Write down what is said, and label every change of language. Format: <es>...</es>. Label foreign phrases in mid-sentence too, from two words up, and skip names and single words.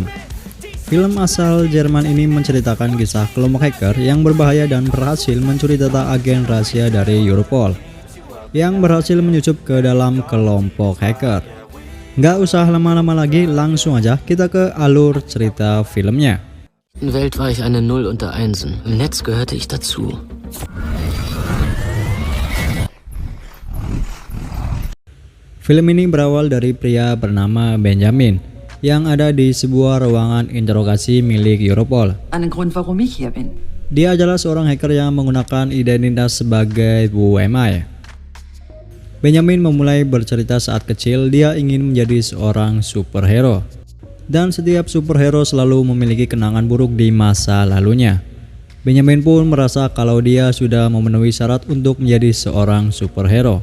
<id>Film asal Jerman ini menceritakan kisah kelompok hacker yang berbahaya dan berhasil mencuri data agen rahasia dari Europol yang berhasil menyusup ke dalam kelompok hacker. Nggak usah lama-lama lagi, langsung aja kita ke alur cerita filmnya.</id> <de>In der Welt war ich eine Null unter Einsen. Im Netz gehörte ich dazu.</de> <id>Film ini berawal dari pria bernama Benjamin yang ada di sebuah ruangan interogasi milik Europol.</id> <de>Einen Grund, warum ich hier bin.</de> <id>Dia adalah seorang hacker yang menggunakan identitas sebagai WMI. Benjamin memulai bercerita saat kecil dia ingin menjadi seorang superhero. Dan setiap superhero selalu memiliki kenangan buruk di masa lalunya. Benjamin pun merasa kalau dia sudah memenuhi syarat untuk menjadi seorang superhero.</id>